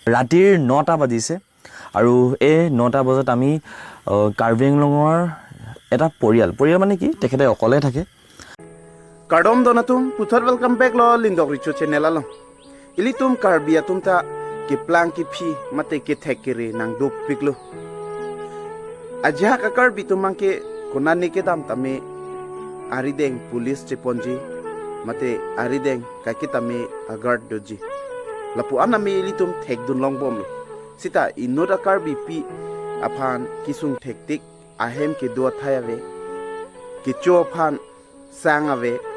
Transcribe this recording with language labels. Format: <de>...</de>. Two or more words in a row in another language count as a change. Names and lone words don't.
<as>ৰাতিৰ 9টা বাজিছে আৰু এই 9টা বজাত আমি কাৰ্বি আংলঙৰ এটা পৰিয়াল মানে কি তেখেতে অকলে থাকে</as> <mjw>Kardom donatum putar</mjw> <en>welcome back</en> <mjw>lo lindok richo channel lo ilitum karbia tumta ke plang ki phi mate ke thekere nang dop piklo ajha ka karbi tumang ke konani ke dam tame arideng police cheponji mate arideng ka ke tame agard doji lapu aname ilitum thek dun long bom lo sita inoda karbi pi aphan kisung thektik ahem ke do thayave ke cho phan sang ave</mjw>